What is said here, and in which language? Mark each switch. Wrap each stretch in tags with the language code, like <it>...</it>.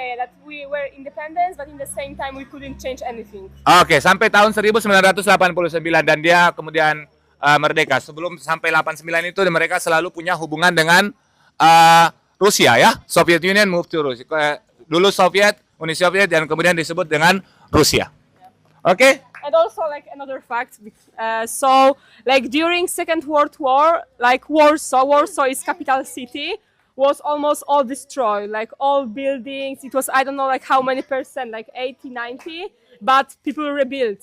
<en>That we were independent, but in the same time we couldn't change anything.</en> <id>Oke, sampai tahun 1989 dan dia kemudian merdeka. Sebelum sampai 89 itu mereka selalu punya hubungan dengan Rusia ya.</id> <en>Soviet Union move to Rusia.</en> <id>Dulu Soviet, Uni Soviet, dan kemudian disebut dengan Rusia. Oke?</id> <en>And also like another fact, so like during Second World War, like Warsaw is capital city, was almost all destroyed, like all buildings. It was, I don't know like how many percent, like 80, 90, but people rebuilt.</en>